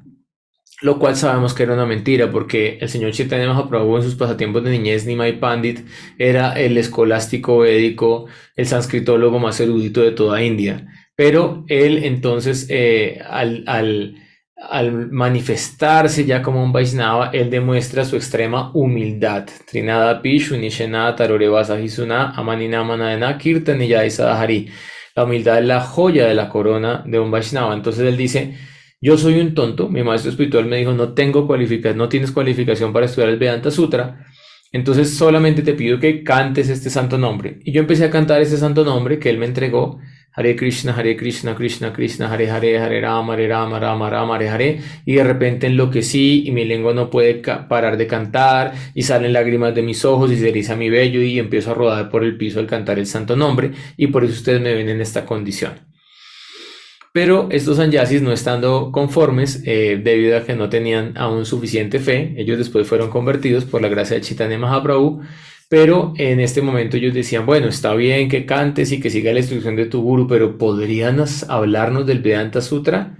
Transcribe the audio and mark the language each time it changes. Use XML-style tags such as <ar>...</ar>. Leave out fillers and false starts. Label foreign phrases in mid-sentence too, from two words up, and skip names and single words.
<es>Lo cual sabemos que era una mentira, porque el señor Chaitanya Mahaprabhu en sus pasatiempos de niñez, Nimai Pandit, era el escolástico védico, el sanscritólogo más erudito de toda India. Pero él entonces, al manifestarse ya como un Vaishnava, él demuestra su extrema humildad.</es> <sa>तृणद पिशु निशेन तरोरेवस हिसुना अमानिना मानदेन कीर्तनीयै सदाहरि.</sa> <es>La humildad es la joya de la corona de un Vaishnava. Entonces él dice, yo soy un tonto, mi maestro espiritual me dijo, no tienes cualificación para estudiar el Vedanta Sutra, entonces solamente te pido que cantes este santo nombre. Y yo empecé a cantar este santo nombre que él me entregó,</es> <sa>हरे कृष्ण कृष्ण कृष्ण हरे हरे हरे राम राम राम हरे हरे,</sa> <es>y de repente enloquecí y mi lengua no puede parar de cantar y salen lágrimas de mis ojos y se eriza mi vello y empiezo a rodar por el piso al cantar el santo nombre, y por eso ustedes me ven en esta condición. Pero estos sannyasis, no estando conformes, debido a que no tenían aún suficiente fe, ellos después fueron convertidos por la gracia de Chaitanya Mahaprabhu, pero en este momento ellos decían, bueno, está bien que cantes y que siga la instrucción de tu guru, pero ¿podrían hablarnos del Vedanta Sutra?</es>